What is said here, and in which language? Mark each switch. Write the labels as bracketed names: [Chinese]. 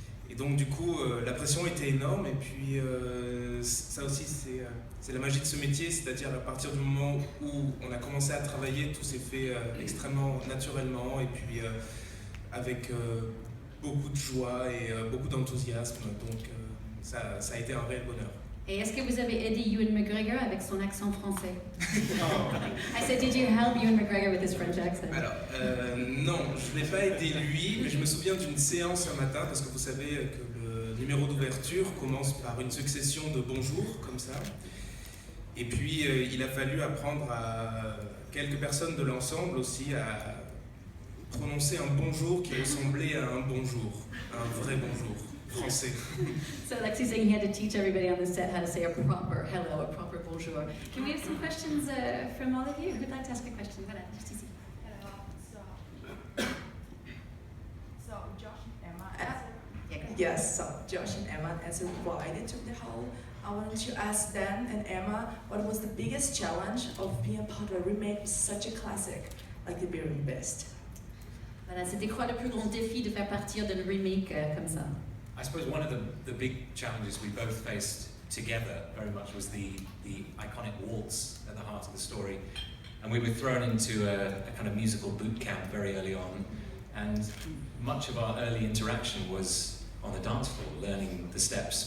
[French] Et donc du coup, la pression était énorme. Et puis ça aussi, c'est la magie de ce métier, c'est-à-dire à partir du moment où on a commencé à travailler, tout s'est fait extrêmement naturellement et puis avec beaucoup de joie et beaucoup d'enthousiasme. Donc ça a été un réel bonheur. Et est-ce que vous avez aidé Ewan McGregor avec son accent français? [English] I said, did you help Ewan McGregor with his French accent? [French] Alors, non, je ne l'ai pas aidé lui, mais je me souviens d'une séance un matin, parce que vous savez que le numéro d'ouverture commence par une succession de bonjours, comme ça. Et puis, il a fallu apprendre à quelques personnes de l'ensemble aussi à prononcer un bonjour qui ressemblait à un bonjour, un vrai bonjour. Français. [English] So Alexis saying he had to teach everybody on the set how to say a proper hello, a proper bonjour. Can we have some questions from all of you? Who'd like to ask a question? [French] Voilà, [English] just easy. So Josh and Emma Yes. so Josh and Emma as a bride into the whole. I wanted to ask them and Emma, what was the biggest challenge of being part of a remake with such a classic like The Beauty and the Beast? [French] Voilà, c'était quoi le plus grand défi de faire partir d'un remake comme ça? [English] I suppose one of the big challenges we both faced together very much was the iconic waltz at the heart of the story. And we were thrown into a kind of musical boot camp very early on. And much of our early interaction was on the dance floor, learning the steps.